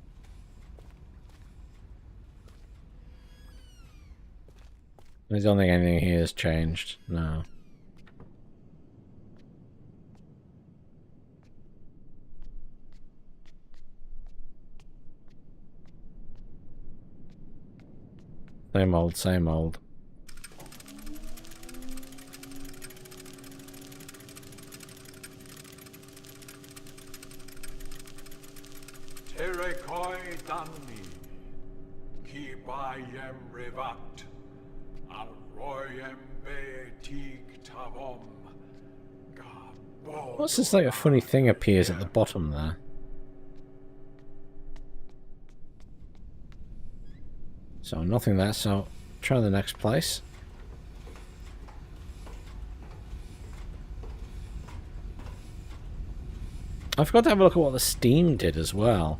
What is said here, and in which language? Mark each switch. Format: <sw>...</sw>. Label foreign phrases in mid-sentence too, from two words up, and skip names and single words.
<en>I don't think anything here has changed. No. Same old, same old. Terekoi Danni, Ki Bayem Rivat, Arroyem Betig Tavom, Gabo. What's this like a funny thing appears at the bottom there? So nothing there, so try the next place. I forgot to have a look at what the steam did as well.</en>